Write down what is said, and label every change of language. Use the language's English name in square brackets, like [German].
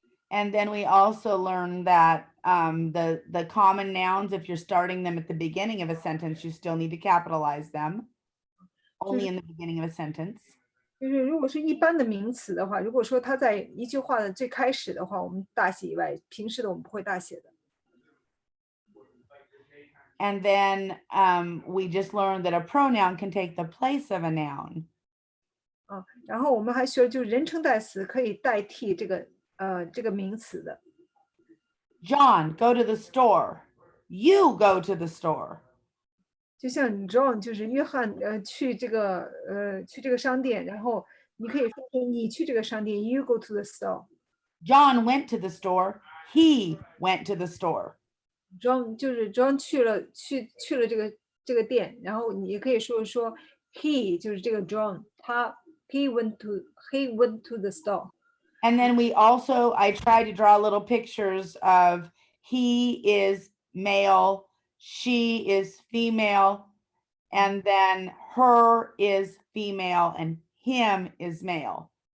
[English] And then we also learned that the common nouns, if you're starting them at the beginning of a sentence, you still need to capitalize them, only in the beginning of a sentence. [Chinese] 就是如果是一般的名词的话，如果说它在一句话的最开始的话，我们大写以外，平时的我们不会大写的。 [English] And then we just learned that a pronoun can take the place of a noun. [Chinese] 然后我们还学了，就是人称代词可以代替这个名词的。 [English] John, go to the store. You go to the store. [Chinese] 就像John 就是约翰，去这个商店，然后你可以说你去这个商店 ， [English] You go to the store. John went to the store. He went to the store. [Chinese] John 就是 John 去了这个店，然后你也可以说 he 就是这个 John， [English] he went to the store. And then I tried to draw little pictures of he is male, she is female, and then her is female, and him is male.